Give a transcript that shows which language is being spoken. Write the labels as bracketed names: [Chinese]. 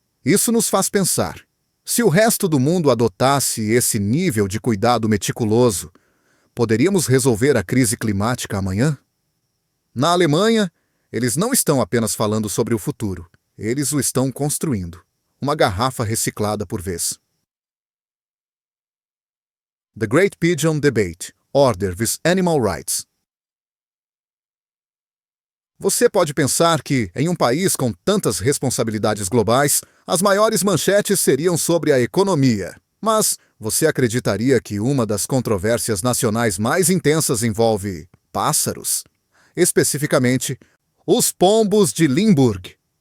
[Portuguese] Isso nos faz pensar: se o resto do mundo adotasse esse nível de cuidado meticuloso, poderíamos resolver a crise climática amanhã? Na Alemanha, eles não estão apenas falando sobre o futuro, eles o estão construindo. Uma garrafa reciclada por vez. [English] The Great Pigeon Debate: Order vs Animal Rights. [Portuguese] Você pode pensar que, em um país com tantas responsabilidades globais, as maiores manchetes seriam sobre a economia. Mas você acreditaria que uma das controvérsias nacionais mais intensas envolve pássaros? Especificamente, os pombos de Limburg.